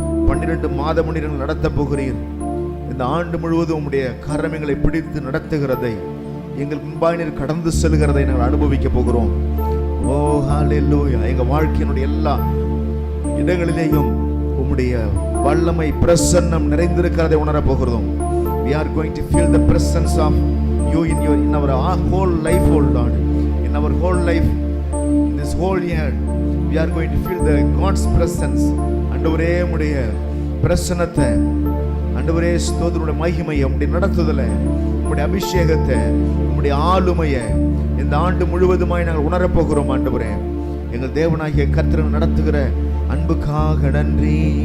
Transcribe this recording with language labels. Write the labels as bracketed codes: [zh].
[ta] 12 மாதம் நீர் எங்களை நடத்த போகிறீர். இந்த ஆண்டு முழுவதும் உம்முடைய கரம் எங்களை பிடித்து நடத்துகிறதை, எங்கள் முன்பாக நீர் கடந்து செல்கிறதை நாங்கள் அனுபவிக்க போகிறோம். ஓ ஹalleluya. எங்க வாழ்க்கையினுடைய எல்லா இடங்களிலேயும் உம்முடைய வல்லமை பிரசன்னம் நிறைந்திருக்கிறதை உணர போகிறோம். [en] We are going to feel the presence of you in our whole life, oh Lord. In our whole life, in this whole year, we are going to feel the God's presence. [ta] ஆண்டவரே உம்முடைய பிரசன்னத்தை, ஆண்டவரே ஸ்தோத்திரமுடைய மகிமையை, உம்முடைய நடத்துதலை, உம்முடைய அபிஷேகத்தை, உம்முடைய ஆளுமையை இந்த ஆண்டு முழுவதுமாய் நாங்கள் உணரப் போகிறோம். ஆண்டவரே எங்கள் தேவனாகிய கர்த்தர் நடத்துகிற அன்புக்காக நன்றி.